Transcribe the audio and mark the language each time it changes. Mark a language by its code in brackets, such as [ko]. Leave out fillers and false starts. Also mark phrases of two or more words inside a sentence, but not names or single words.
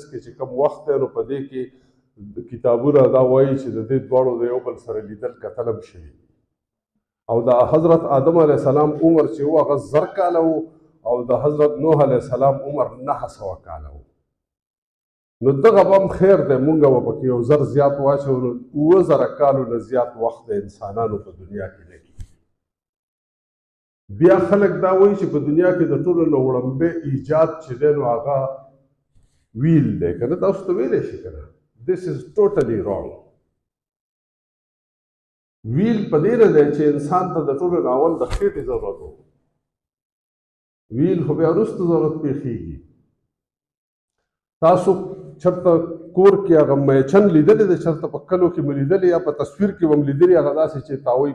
[ps] کې چې کوم وخت دی نو په دې کې کتابونه دا وایي چې د دې دواړو د یو بل سره لیدل کتل هم شوي او د حضرت آدم علیه السلام عمر چې و هغه 1000 کاله و او د حضرت نوح علیه السلام عمر 900 کاله و نو دغه به هم خیر دی مونږ به پکې یو زر زیات واچو نو 7,000 کالو نه زیات وخت د انسانانو په دنیا کې نه کېږي بیا خلک دا وایي چې په دنیا کې د ټولو نه وړاندې ایجاد چې دی نو هغه ویل دی که نه تاسو ته ویلی شي که نه [en] this is totally wrong [ps] ویل په دې نه دی چې انسان ته د ټولو نه اول د خېټې ضرورت و ویل خو بیا وروسته ضرورت پېښېږي تاسو چېرته کور کې هغه میچن لیدلی دی چېرته په کلو کې مو لیدلی یا په تصویر کې به م لیدلي هغه داسې چې تاوی